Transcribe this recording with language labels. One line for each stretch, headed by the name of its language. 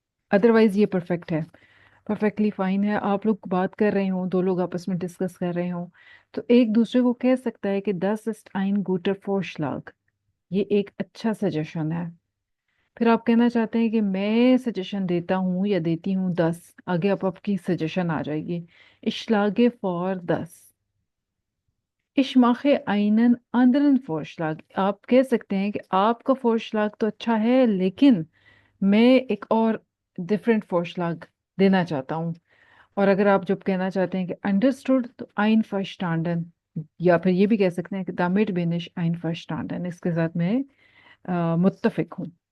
Hindi: Otherwise ये perfect है, perfectly fine है। आप लोग बात कर रहे हो, दो लोग आपस में डिस्कस कर रहे हो, तो एक दूसरे को कह सकता है कि
German: 'Das ist ein guter Vorschlag'।
Hindi: ये एक अच्छा सजेशन है। फिर आप कहना चाहते हैं कि मैं सजेशन देता हूँ या देती हूँ 10, आगे आप आपकी सजेशन आ जाएगी।
German: Ich schlage vor 10। Ich mache einen anderen Vorschlag।
Hindi: आप कह सकते हैं कि आपका Vorschlag तो अच्छा है, लेकिन मैं एक और डिफरेंट Vorschlag देना चाहता हूँ। और अगर आप जब कहना चाहते हैं कि अंडरस्टूड, तो einverstanden। या फिर ये भी कह सकते हैं कि
German: damit bin ich einverstanden,
Hindi: इसके साथ मैं मुत्तफिक हूँ।